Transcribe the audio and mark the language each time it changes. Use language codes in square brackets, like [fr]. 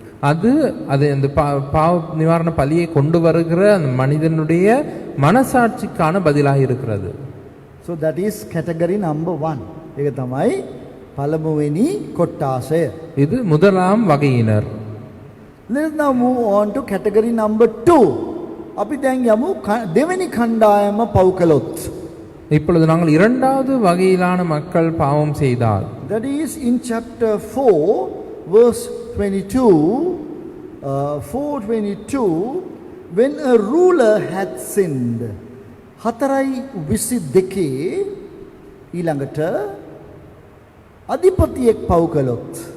[ta] அது அந்த பாவ நிவாரண பலியை கொண்டு வருகிற அந்த மனிதனுடைய மனசாட்சிக்கான பதிலாக இருக்கிறது. [en] So that is category number 1. [si] ඒක තමයි පළමුවෙනි කොටාසය. [ta] இது முதலாம் வகையினர். [en] Let us now move on to category number 2. [si] අපි දැන් යමු දෙවෙනි කණ්ඩායම පව් කළොත්. [ta] இப்பொழுது நாங்கள் இரண்டாவது வகையிலான மக்கள் பாவம் செய்தால், [en] that is in chapter 4 verse 22, 4:22, when a ruler had sinned. [si] 4:22 ඊළඟට අධිපතියෙක් පව් කළොත්.